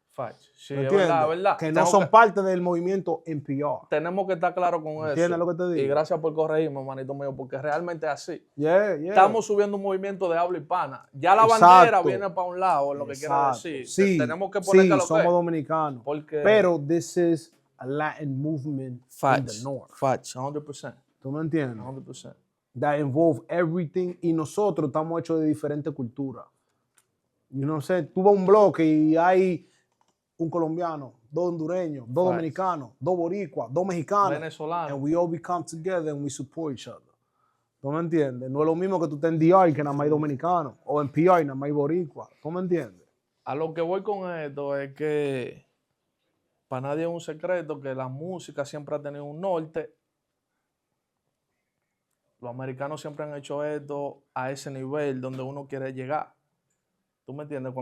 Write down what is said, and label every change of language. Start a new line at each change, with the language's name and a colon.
Spanish: Facts. Sí, ¿Me es entiendes? verdad, es verdad. Que no son parte del movimiento NPR. Tenemos que estar claros con eso. ¿Entiendes lo que te digo? Y gracias por corregirme, manito mío, porque realmente es así.
English: Yeah.
Spanish: Estamos subiendo un movimiento de habla hispana. Ya la bandera viene para un lado, es lo que quiero decir. Sí, tenemos que poner que somos dominicanos. Porque...
English: Pero this is a Latin movement in the north. Facts, 100%.
Spanish: ¿Tú me entiendes? 100%.
English: That involve everything.
Spanish: Y nosotros estamos hechos de diferentes culturas.
English: You know what I'm saying?
Spanish: Tú vas a un bloque y hay un colombiano, dos hondureños, dos dominicanos, dos boricuas, dos mexicanos. Venezolanos.
English: And we all become together and we support each other.
Spanish: ¿Tú me entiendes? No es lo mismo que tú estés en DR que nada más hay dominicanos. O en PR nada más hay boricua. ¿Tú me entiendes? A lo que voy con esto es que para nadie es un secreto que la música siempre ha tenido un norte. Los americanos siempre han hecho esto a ese nivel donde uno quiere llegar. ¿Tú me entiendes?